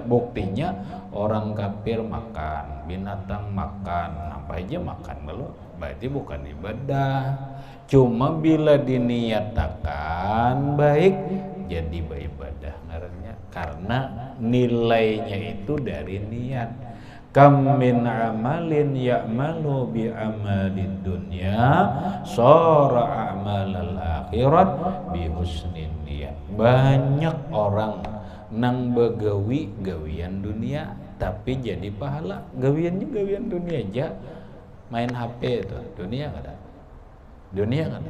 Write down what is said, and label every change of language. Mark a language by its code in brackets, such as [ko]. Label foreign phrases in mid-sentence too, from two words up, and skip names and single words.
[bjn] Buktinya orang kafir makan, binatang makan, apa aja makan dulu. Berarti bukan ibadah. Cuma bila diniatakan baik jadi beribadah ngarannya. Karena nilainya itu dari niat. [ar] كم من عمل يعمل بعمل الدنيا صار من أعمال الآخرة بحسن النية. [bjn] Banyak orang nang begawi gawian dunia tapi jadi pahala. Gawiannya gawian dunia aja. Main HP itu dunia kada. Dunia kada.